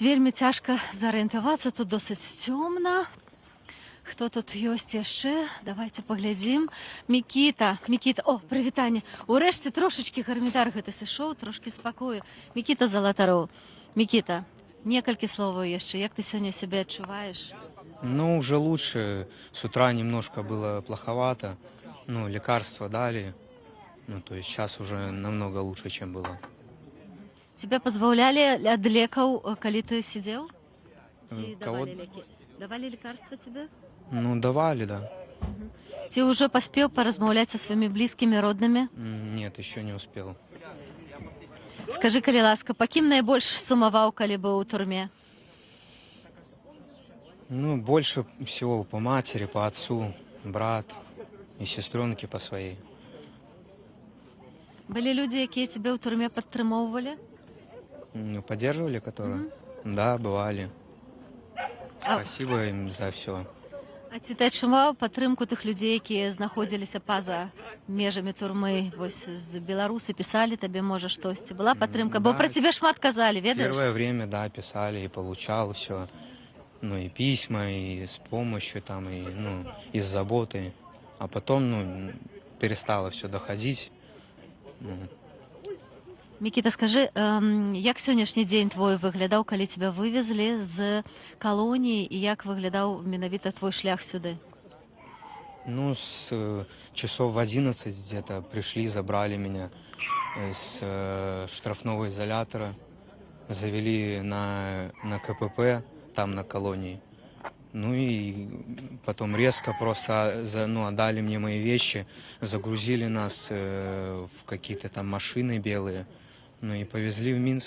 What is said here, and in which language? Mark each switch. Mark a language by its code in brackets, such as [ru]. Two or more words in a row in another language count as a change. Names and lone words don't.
[be] Вельмі цяжка зарыентавацца, тут досыць цёмна. Хто тут ёсць яшчэ? Давайте паглядзім. Мікіта, о, прывітанне. Урэшце трошачкі гармідар гэты сышоў, трошкі спакою. Мікіта Залатароў. Мікіта, некалькі словаў яшчэ. Як ты сёння себя адчуваеш? [ru] Ну, уже лучше. С утра немножко было плоховато. Ну, лекарства дали. Ну, то есть сейчас уже намного лучше, чем было. [be] Тебя пазбаўлялі ад лекаў, калі ты сидзеў? Ці [ru] Кого? [be] давалі лекі? Давалі [ru] лекарства тебе? Ну, давали, да. [be] Ці ўжо паспеў паразмаўляць са сваімі блізкімі, роднымі? [ru] Нет, еще не успел. [be] Скажи, калі ласка, па кім найбольш сумаваў, калі быў у турме? Ну, [ru] больше всего по матери, по отцу, брат и сестренке по своей. [be] Былі людзі, якія цябе ў турме падтрымоўвалі? Ну, [ru] поддерживали, которые? Да, бывали. Спасибо им за все. [be] А ці ты адчуваў падтрымку тых людзей, якія знаходзіліся па-за межамі турмы? Вось з беларусы пісалі табе, можа, штосьці? Была падтрымка? Бо [ru] Да. [be] пра цябе шмат казалі, ведаеш? [ru] Первое время, да, писали и получал все. Ну, и письма, и с помощью, там, и, ну, и с заботой. А потом, ну, перестало все доходить. Ну, [be] Мікіта, скажы, як сённяшні дзень твой выглядаў, калі цябе вывезлі з калоніі, і як выглядаў менавіта твой шлях сюды? ну, [ru] с часов в 11 где-то пришли, забрали меня с штрафного изолятора, завели на КПП, там на колонии. Ну и потом резко просто отдали мне мои вещи, загрузили нас в какие-то там машины белые, ну и повезли в Минск.